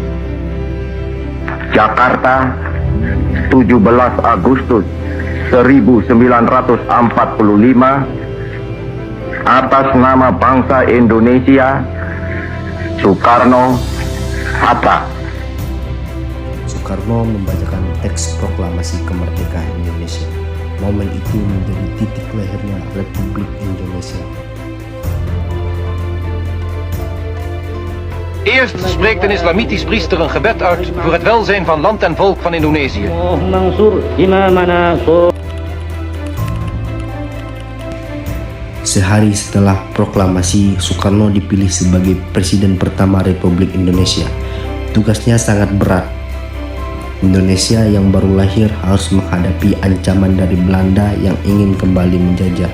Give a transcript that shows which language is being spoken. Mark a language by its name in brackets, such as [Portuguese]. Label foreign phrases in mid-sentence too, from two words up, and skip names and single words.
[Indonesian] Jakarta, 17 Agustus 1945, atas nama bangsa Indonesia, Soekarno Hatta. Soekarno membacakan teks proklamasi kemerdekaan Indonesia. Momen itu menjadi titik lahirnya Republik Indonesia. [Dutch] Eerst spreekt een islamitisch priester een gebed uit voor het welzijn van land en volk van Indonesië. [Indonesian] Sehari setelah proklamasi, Soekarno dipilih sebagai Presiden pertama Republik Indonesia. Tugasnya sangat berat. Indonesia yang baru lahir harus menghadapi ancaman dari Belanda yang ingin kembali menjajah.